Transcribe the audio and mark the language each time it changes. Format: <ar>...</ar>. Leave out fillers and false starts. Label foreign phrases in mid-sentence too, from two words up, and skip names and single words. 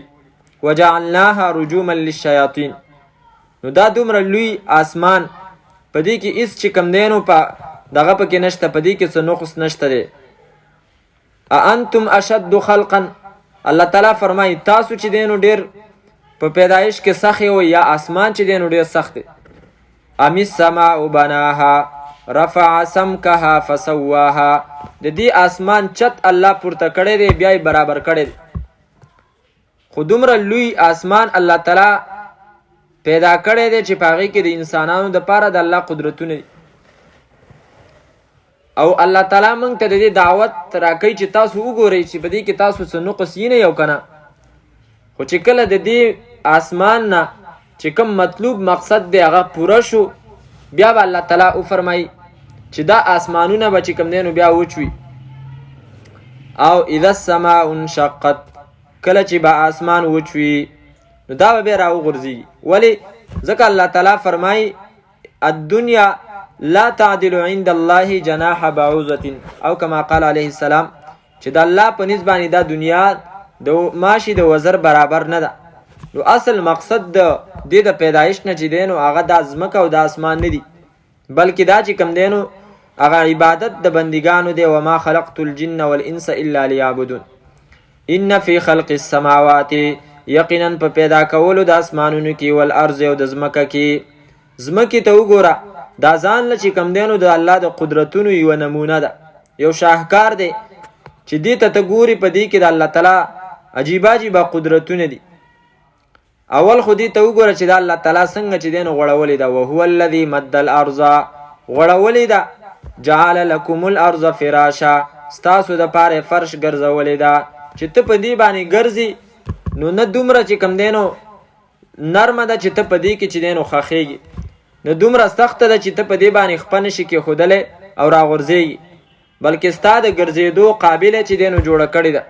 <ar>وجعلناها رجوما للشیاطین.</ar> <ps>نو دا دومره لوی آسمان په دې کې هېڅ چې کوم دی نو په دغه پکې نشته، په دې کې څه نقص نشته دی.</ps> <ar>اانتم اشد خلقا،</ar> <ps>الله تعالی فرمایي تاسو چې دی نو ډېر په پیدایش کې سخت یو یا آسمان چې دی نو ډېر سخت دی.</ps> <ar>ام السماء بناها رفع سمکها فسواها،</ar> <ps>د دې آسمان چت الله پورته کړی دی بیا یې برابر کړی دی. خو دومره لوی آسمان الله تعالی پیدا کړی دی چې په هغې کې د انسانانو دپاره د الله قدرتونه دي. او الله تعالی موږ ته د دې دعوت راکوي چې تاسو وګورئ چې په دې کې تاسو څه نقص یې نه یو که نه. خو چې کله د دې آسمان نه چې کوم مطلوب مقصد دی هغه پوره شو بیا به الله تعالی وفرمایي چې دا آسمانونه به چې کوم دی نو بیا وچوي.</ps> <ar>او اذا السماء انشقت،</ar> <ps>کله چې به آسمان وچوي نو دا به بیا راوغورځېږي. ولې؟ ځکه الله تعالی فرمایي</ps> <ar>الدنیا لا تعدل عند الله جناح بعوضة،</ar> <ps>او</ps> <ar>کما قال علیه السلام</ar> <ps>چې د الله په نسبت باندې دا دنیا د ماشي د وزر برابر نه ده. نو اصل مقصد د دې د پیدایش نه چې دی نو هغه د ځمکه او د اسمان نه دي، بلکې دا چې کوم دی نو هغه عبادت د بندګانو دی.</ps> <ar>وما خلقت الجن والانس الا لیعبدون. ان فی خلق السماوات،</ar> <ps>یقینا په پیدا کولو د اسمانونو کې والارض او د ځمکه کې. ځمکې ته وګوره، دا ځان له چې کوم دی نو د الله د قدرتونو یوه نمونه ده، یو شاهکار دی چې دې ته ته ګورې په دې کې د الله تعالی عجیبه عجیبه قدرتونه دي. اول خو دې ته وګوره چې د الله تعالی څنګه چې دی نو غوړولې ده.</ps> <ar>وهو الذي مد الارض،</ar> <ps>غوړولې ده.</ps> <ar>جعل لكم الارض فراشا،</ar> <ps>ستاسو دپاره فرش ګرځولې ده چې ته په دې باندې ګرځي نو نه دومره چې کوم دی نو نرمه ده چې ته په دې کې چې دی نو ښخېږي، نه دومره سخته ده چې ته په دې باندې خپه نشي کېښودلی او راغورځېږي، بلکې ستا د ګرځېدو قابله چې دی نو جوړه کړې ده.</ps>